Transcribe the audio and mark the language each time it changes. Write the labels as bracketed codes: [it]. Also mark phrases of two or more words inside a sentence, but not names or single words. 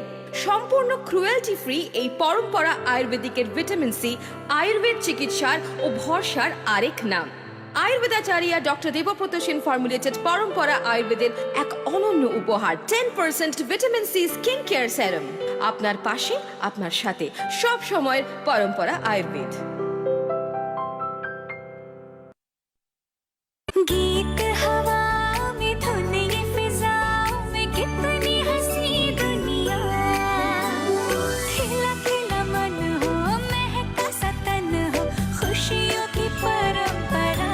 [bn] সম্পূর্ণ [en] cruelty free [bn] এই পরম্পরা আয়ুর্বেদিকের [en] vitamin C [bn] আয়ুর্বেদ চিকিৎসার ও ভরসার আরেক নাম। আয়ুর্বেদাচার্য ডক্টর দেবব্রত সেন ফর্মুলেটেড পরম্পরা আয়ুর্বেদের এক অনন্য উপহার 10% [en] vitamin C skin care serum. [bn] আপনার পাশে, আপনার সাথে, সব সময়ের পরম্পরা আয়ুর্বেদ। [hi] गीत हवा में धुन ये फिजा में कितनी हंसी दुनिया, खिला खिला मन हो, महका सा तन हो, खुशियों की परंपरा।